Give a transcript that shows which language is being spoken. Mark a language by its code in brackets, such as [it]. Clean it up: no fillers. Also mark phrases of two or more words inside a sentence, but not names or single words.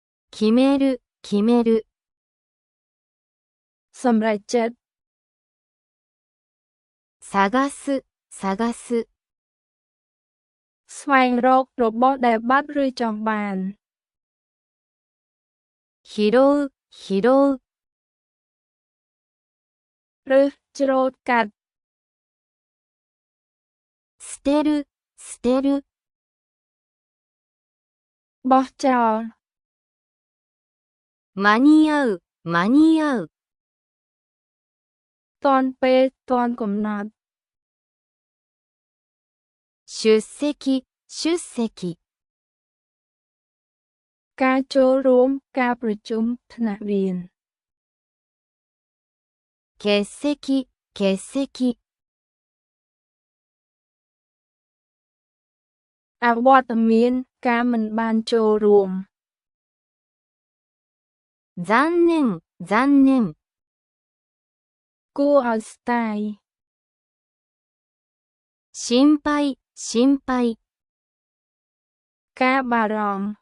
[ja] 決める、決める。 [km] សម្រេចចិត្ត [ja] 探す、探す。 [km] ស្វែងរករបស់ដែលបាត់ឬចង់បាន [ja] 拾う、拾う。 [km] ឬច្រូតកាត់ [ja] 捨てる、捨てる。 [km] បោះចោល [ja] 間に合う、間に合う。 [km] ទាន់ពេលទាន់កំណត់ [ja] 出席、出席。 [km] ការចូលរួមការប្រជុំថ្នាក់រៀន [ja] 欠席、欠席。 [km] អវត្តមានការមិនបានចូលរួម [ja] 残念、残念。 [km] គួរឲ្យស្ដាយ [ja] 心配、心配。 [km] ការបារម្ភ